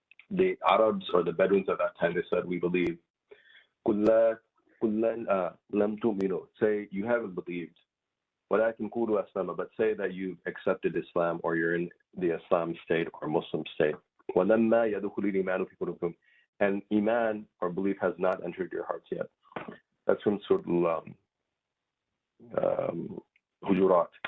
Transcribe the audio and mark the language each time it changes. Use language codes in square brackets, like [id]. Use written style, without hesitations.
[en] The Arabs or the Bedouins at that time, they said, we believe. [ar] قل لم تؤمنوا. [en] Say you haven't believed. [ar] ولكن قولوا أسلمنا. [en] But say that you've accepted Islam or you're in the Islam state or Muslim state. [ar] ولما يدخل الإيمان في قلوبكم. [en] And Iman or belief has not entered your hearts yet. That's from Surah Hujurat.